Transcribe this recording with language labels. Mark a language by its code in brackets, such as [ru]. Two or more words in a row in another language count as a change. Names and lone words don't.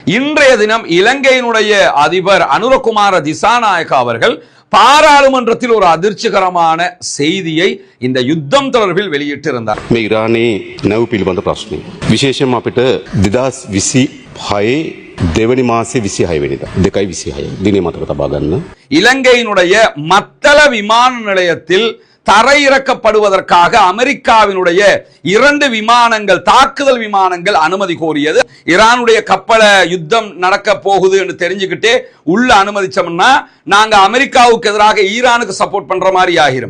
[ta] இன்றைய தினம் இலங்கையினுடைய அதிபர் அனுரகுமார திசாநாயக்க அவர்கள் பாராளுமன்றத்தில் ஒரு அதிர்ச்சிகரமான செய்தியை இந்த யுத்தம் தொடர்பில் வெளியிட்டிருந்தார். [si] ඊරානයේ නැව් පිළිබඳ ප්‍රශ්නය. විශේෂයෙන්ම අපිට 2026 දෙවනි මාසේ 26 වෙනිදා 2/26 දිනේ මතක තබා ගන්න. [ta] இலங்கையினுடைய மத்தள விமான நிலையத்தில் தரையிறக்கப்படுவதற்காக அமெரிக்காவினுடைய 2 விமானங்கள் தாக்குதல் விமானங்கள் அனுமதி கோரியது. ஈரானுடைய கப்பல யுத்தம் நடக்க போகுது என்று தெரிஞ்சுக்கிட்டே உள்ள அனுமதிச்சோம்னா நாங்க அமெரிக்காவுக்கு எதிராக ஈரானுக்கு சப்போர்ட் பண்ற மாதிரி ஆகிரும்.